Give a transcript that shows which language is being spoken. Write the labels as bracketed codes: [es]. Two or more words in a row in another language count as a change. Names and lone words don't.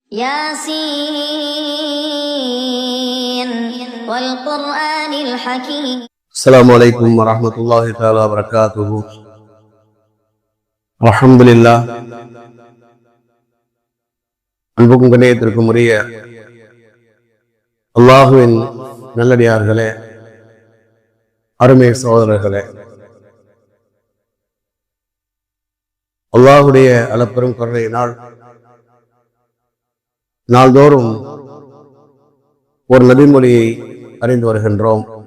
[ar] ياسين والقرآن الحكيم. السلام عليكم ورحمة الله تعالى وبركاته. الحمد لله. [ta] அன்புக்கும் கண்ணியத்திற்கும் உரிய அல்லாஹுவின் நல்லடியார்களே, அருமை சகோதரர்களே, அல்லாஹுடைய அளப்பெரும் கருணையினால் நாள்தோறும் ஒரு நபிமொழியை அறிந்து வருகின்றோம்.